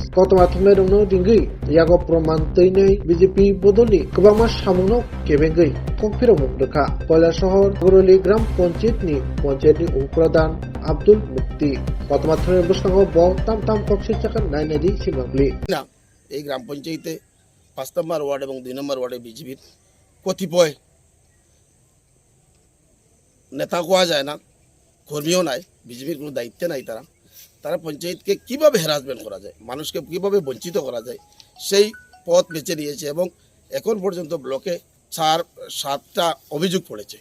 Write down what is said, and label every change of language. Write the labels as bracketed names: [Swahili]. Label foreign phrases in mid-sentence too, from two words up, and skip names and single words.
[Kok Borok] Kotor matme romno dinggai yago promantai nei BJP bodoni kebama samuno kebengai kongpiro mukdeka. Pola Shahor Goroli Gram Panchayat ni Upradhan Abdul Mukti. Kotor matme buskango bo tam koksi cakan nai nadi simangli. [Bangla] না এই গ্রাম পঞ্চায়েতে ৫ নম্বর ওয়ার্ড এবং ২ নম্বর ওয়ার্ডে বিজেপির কতিপয় নেতা কোয়া যায় না, কর্মীও নাই, বিজেপির কোনো দায়িত্বে নাই। তারা পঞ্চায়েতকে কিভাবে হ্যারাসমেন্ট করা যায়, মানুষকে কিভাবে বঞ্চিত করা যায় সেই পথ বেছে নিয়েছে এবং এখন পর্যন্ত ব্লকে 7টা অভিযোগ পড়েছে।